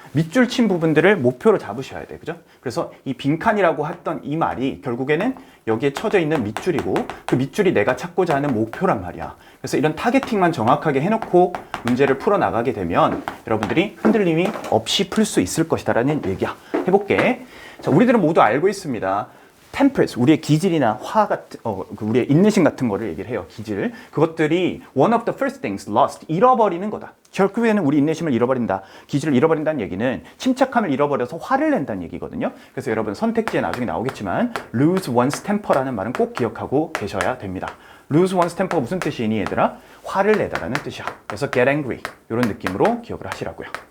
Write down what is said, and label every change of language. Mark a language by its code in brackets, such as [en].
[ko] 밑줄 친 부분들을 목표로 잡으셔야 돼. 그죠? 그래서 이 빈칸이라고 했던 이 말이 결국에는 여기에 쳐져 있는 밑줄이고 그 밑줄이 내가 찾고자 하는 목표란 말이야. 그래서 이런 타겟팅만 정확하게 해놓고 문제를 풀어나가게 되면 여러분들이 흔들림이 없이 풀 수 있을 것이다라는 얘기야. 해볼게. 자, 우리들은 모두 알고 있습니다. 템퍼레이스, 우리의 기질이나 화 같은, 우리의 인내심 같은 거를 얘기를 해요. 기질. 그것들이 [en] one of the first things lost, [ko] 잃어버리는 거다. 결국에는 우리 인내심을 잃어버린다. 기질을 잃어버린다는 얘기는 침착함을 잃어버려서 화를 낸다는 얘기거든요. 그래서 여러분 선택지에 나중에 나오겠지만 [en] lose one's temper [ko] 라는 말은 꼭 기억하고 계셔야 됩니다. [en] lose one's temper [ko] 가 무슨 뜻이니 얘들아? 화를 내다라는 뜻이야. 그래서 [en] get angry [ko] 이런 느낌으로 기억을 하시라고요.